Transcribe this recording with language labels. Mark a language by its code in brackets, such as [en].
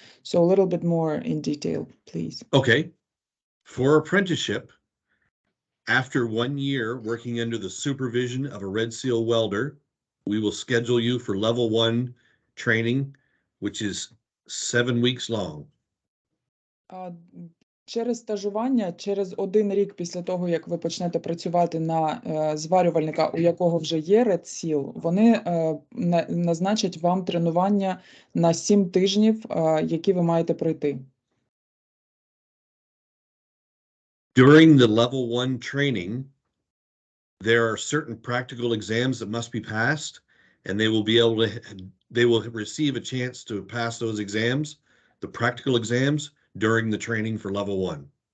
[en] So a little bit more in detail, please. Okay. For apprenticeship, after 1 year working under the supervision of a Red Seal welder, we will schedule you for level 1 training, which is 7 weeks long. [uk] Через стажування, через 1 рік після того, як ви почнете працювати на зварювальника, у якого вже є Red Seal, вони назначать вам тренування на 7 тижнів, які ви маєте пройти. [en] During the level 1 training, there are certain practical exams that must be passed, and they will receive a chance to pass those exams, the practical exams, during the training for level 1.